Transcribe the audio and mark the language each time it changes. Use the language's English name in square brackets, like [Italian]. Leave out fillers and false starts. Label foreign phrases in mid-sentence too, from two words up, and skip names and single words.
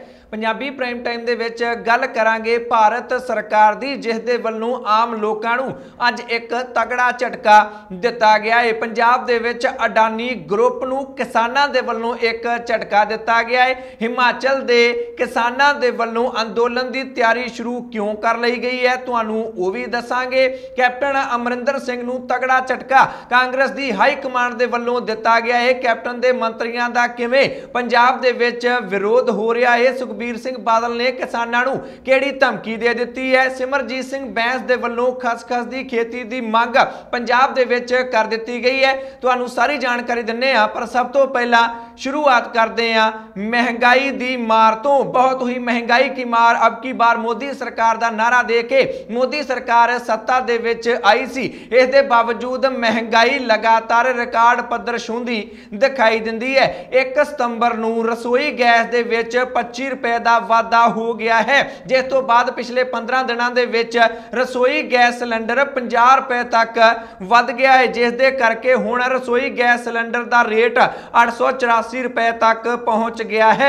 [Punjabi] ਪੰਜਾਬੀ [English] prime time [Punjabi] ਦੇ ਵਿਚ ਗੱਲ ਕਰਾਂਗੇ ਭਾਰਤ ਸਰਕਾਰ ਦੀ, ਜਿਸ ਦੇ ਵੱਲੋਂ ਆਮ ਲੋਕਾਂ ਨੂੰ ਅੱਜ ਇੱਕ ਤਗੜਾ ਝਟਕਾ ਦਿੱਤਾ ਗਿਆ ਹੈ। ਪੰਜਾਬ ਦੇ ਵਿਚ ਅਡਾਨੀ ਗਰੁੱਪ ਨੂੰ ਕਿਸਾਨਾਂ ਦੇ ਵੱਲੋਂ ਇੱਕ ਝਟਕਾ ਦਿੱਤਾ ਗਿਆ ਹੈ। ਹਿਮਾਚਲ ਦੇ ਕਿਸਾਨਾਂ ਦੇ ਵੱਲੋਂ ਅੰਦੋਲਨ ਦੀ ਤਿਆਰੀ ਸ਼ੁਰੂ ਕਿਉਂ ਕਰ ਲਈ ਗਈ ਹੈ, ਤੁਹਾਨੂੰ ਉਹ ਵੀ ਦੱਸਾਂਗੇ। ਕੈਪਟਨ ਅਮਰਿੰਦਰ ਸਿੰਘ ਨੂੰ ਤਗੜਾ ਝਟਕਾ ਕਾਂਗਰਸ ਦੀ [English] high command [Punjabi] ਦੇ ਵੱਲੋਂ ਦਿੱਤਾ ਗਿਆ ਹੈ। ਕੈਪਟਨ ਦੇ ਮੰਤਰੀਆਂ ਦਾ ਕਿਵੇਂ ਪੰਜਾਬ ਦੇ ਵਿਚ ਵਿਰੋਧ ਹੋ ਰਿਹਾ ਹੈ। ਸੁਖਬੀਰ ਸਿੰਘ ਬਾਦਲ ਨੇ ਕਿਸਾਨਾਂ ਨੂੰ ਕਿਹੜੀ ਧਮਕੀ ਦੇ ਦਿੱਤੀ ਹੈ। ਸਿਮਰਜੀਤ ਸਿੰਘ ਬੈਂਸ ਦੇ ਵੱਲੋਂ ਖਸਖਸ ਦੀ ਖੇਤੀ ਦੀ ਮੰਗ ਪੰਜਾਬ ਦੇ ਵਿਚ ਕਰ ਦਿੱਤੀ ਗਈ ਹੈ। ਤੁਹਾਨੂੰ ਸਾਰੀ ਜਾਣਕਾਰੀ ਦਿੰਨੇ ਆਂ, ਪਰ ਸਭ ਤੋਂ ਪਹਿਲਾ [Hindi] शुरुआत करते हैं [Punjabi] ਮਹਿੰਗਾਈ ਦੀ ਮਾਰ ਤੋਂ। [Hindi] बहुत ही महंगाई की मार अब की बार मोदी सरकार [Punjabi] ਦਾ ਨਾਅਰਾ ਦੇ ਕੇ ਮੋਦੀ ਸਰਕਾਰ ਸੱਤਾ ਦੇ ਵਿਚ ਆਈ ਸੀ। ਇਸ ਦੇ ਬਾਵਜੂਦ ਮਹਿੰਗਾਈ ਲਗਾਤਾਰ ਰਿਕਾਰਡ ਪੱਧਰ ਛੂੰਹਦੀ ਦਿਖਾਈ ਦਿੰਦੀ ਹੈ। 1 ਸਤੰਬਰ ਨੂੰ ਰਸੋਈ ਗੈਸ ਦੇ ਵਿਚ 25 ਰੁਪਏ ਦਾ ਵਾਧਾ ਹੋ ਗਿਆ ਹੈ, ਜਿਸ ਤੋਂ ਬਾਅਦ ਪਿਛਲੇ 15 ਦਿਨਾਂ ਦੇ ਵਿਚ ਰਸੋਈ [English] gas cylinder [Punjabi] 50 ਰੁਪਏ ਤੱਕ ਵਧ ਗਿਆ ਹੈ, ਜਿਸ ਦੇ ਕਰਕੇ ਹੁਣ ਰਸੋਈ [English] gas cylinder [Punjabi] ਦਾ ਰੇਟ 884 ਰੁਪਏ ਤੱਕ ਪਹੁੰਚ ਗਿਆ ਹੈ।